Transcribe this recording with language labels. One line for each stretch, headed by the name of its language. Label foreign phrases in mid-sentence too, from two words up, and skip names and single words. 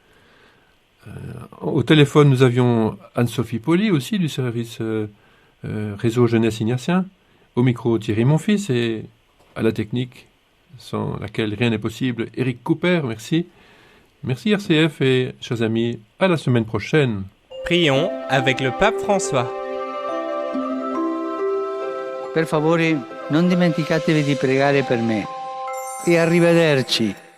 French: Au téléphone, nous avions Anne-Sophie Poli aussi du service réseau Jeunesse Ignatien. Au micro, Thierry Monfils, et à la technique, sans laquelle rien n'est possible, Éric Cooper, merci. Merci RCF et, chers amis, à la semaine prochaine. Prions avec le pape François.
Italian: Per favore, non dimenticatevi di pregare per me. E arrivederci.